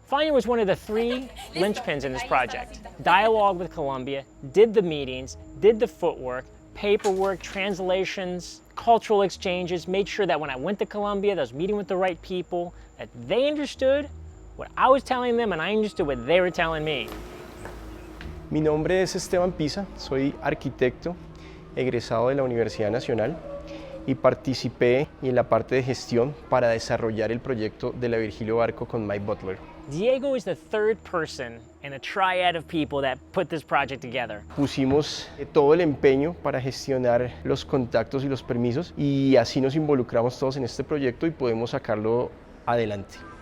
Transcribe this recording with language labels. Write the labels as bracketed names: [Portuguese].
[English] Fania was one of the 3 linchpins in this project. Dialogue with Colombia, did the meetings, did the footwork, paperwork, translations, cultural exchanges, made sure that when I went to Colombia, that I was meeting with the right people, that they understood what I was telling them and I understood what they were telling me. [Spanish] Mi nombre es Esteban Pisa, soy arquitecto, egresado de la Universidad Nacional y participé en la parte de gestión para desarrollar el proyecto de la Virgilio Barco con Mike Butler. [English] Diego is the 3rd person in a triad of people that put this project together. [Spanish] Pusimos todo el empeño para gestionar los contactos y los permisos y así nos involucramos todos en este proyecto y podemos sacarlo adelante.